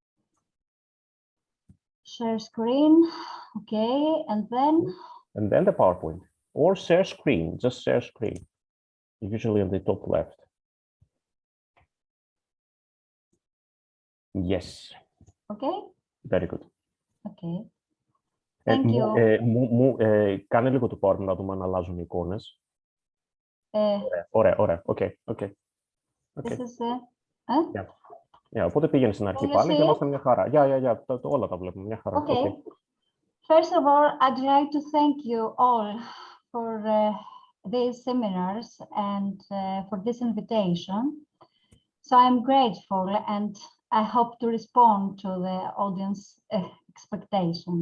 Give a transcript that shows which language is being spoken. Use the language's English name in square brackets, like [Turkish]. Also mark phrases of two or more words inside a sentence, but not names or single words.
[English] Share screen, okay, and then the PowerPoint, or share screen, just share screen, usually on the top left. Yes. Okay. Very good. Okay. Thank you. [Greek] Κάνε λίγο το PowerPoint να δούμε αν αλλάζουν οι εικόνες. Ωραία. [English] Okay. This is [Greek] οπότε πήγαινε στην αρχή πάλι και είμαστε μια χαρά. Όλα τα βλέπουμε μια χαρά. [English] Okay. First of all, I'd like to thank you all for these seminars and for this invitation. So I'm grateful, and I hope to respond to the audience expectations.